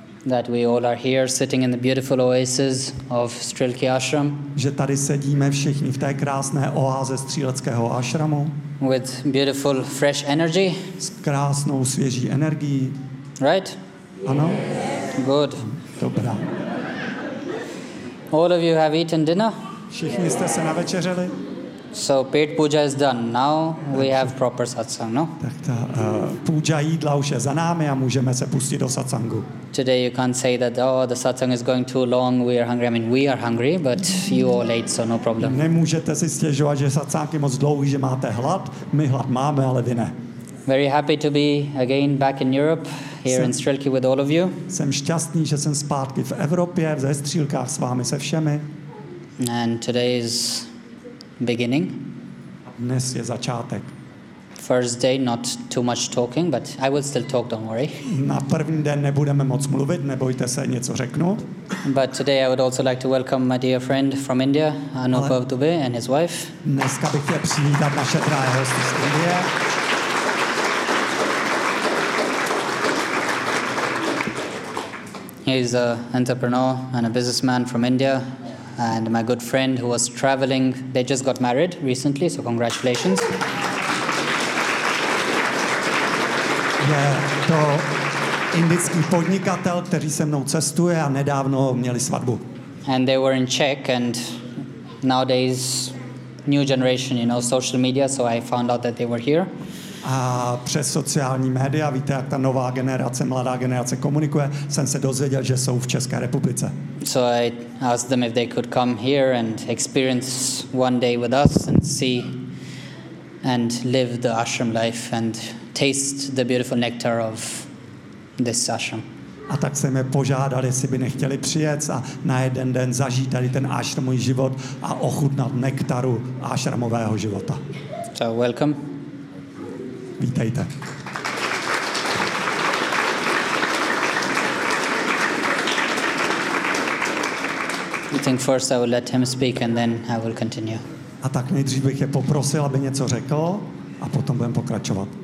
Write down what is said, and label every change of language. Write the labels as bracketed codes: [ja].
[en] That we all are here sitting in the beautiful oasis of Strelky Ashram. [cs] Že tady sedíme všichni v té krásné oáze Stříleckého ašramu. [en] With beautiful fresh energy. [cs] S krásnou svěží energií. [en] Right? [cs] Ano. [en] Good. [cs] Dobrá. [en] All of you have eaten dinner? [cs] Všichni jste se navečeřili? [en] So pet puja is done. Now we have proper satsang, no? [cs] Tak ta puja jídla už je za námi a můžeme se pustit do satsangu. [en] Today you can't say that, oh, the satsang is going too long, we are hungry. I mean, we are hungry, but you all ate, so no problem. [cs] Nemůžete si stěžovat, že satsang je moc dlouhý, že máte hlad. My hlad máme, ale vy ne. [en] Very happy to be again back in Europe, here in Strelky with all of you. [cs] Jsem šťastný, že jsem zpátky v Evropě, ve Střílkách s vámi, se všemi. [en] And today is beginning. [cs] Dnes je začátek. [en] first day not too much talking, but I will still talk, don't worry. [cs] Na první den nebudeme moc mluvit, nebojte se, něco řeknu. [en] But today I would also like to welcome my dear friend from India, Anup Dubey, and his wife. [cs] Dneska bych chtěl přivítat naše drahé hosty z Indie. [en] He's an entrepreneur and a businessman from India, and my good friend who was traveling. They just got married recently, so congratulations. [cs] Je to indický podnikatel, který se mnou cestuje a nedávno měli svatbu. [en] And they were in Czech, and nowadays new generation, you know, social media, so I found out that they were here. [cs] A přes sociální média, víte, jak ta nová generace, mladá generace komunikuje, jsem se dozvěděl, že jsou v České republice. [en] So I asked them if they could come here and experience one day with us and see and live the ashram life and taste the beautiful nectar of this ashram. [cs] A tak se mě požádali, jestli by nechtěli přijet a na jeden den zažít tady ten ashramový život a ochutnat nektaru ashramového života. [en] So welcome. [cs] Vítejte. [en] I think first I will let him speak and then I will continue. [cs] A tak nejdřív bych je poprosil, aby něco řekl a potom budeme pokračovat.